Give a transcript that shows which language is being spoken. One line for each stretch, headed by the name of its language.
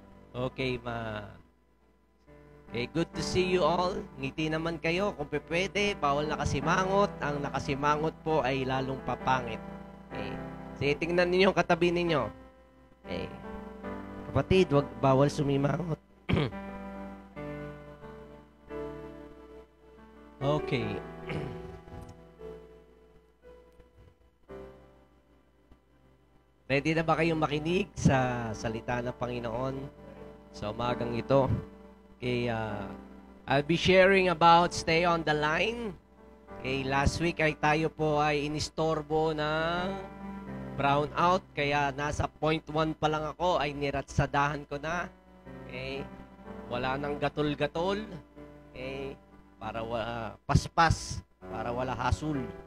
English: Okay, Okay, good to see you all.
Filipino: Ngiti naman kayo. Kung pwede, bawal nakasimangot. Ang nakasimangot po ay lalong papangit. Okay. Sige, tingnan ninyo yung katabi ninyo. Okay. Kapatid, bawal sumimangot. Okay. Ready na ba kayong makinig sa salita ng Panginoon sa umagang ito?
English: Okay, I'll be sharing about stay on the line.
Filipino: Okay, last week ay tayo po ay inistorbo ng brownout, kaya nasa 0.1 pa lang ako ay niratsadahan ko na. Okay, wala nang gatol-gatol. Okay, para paspas, para wala hasul.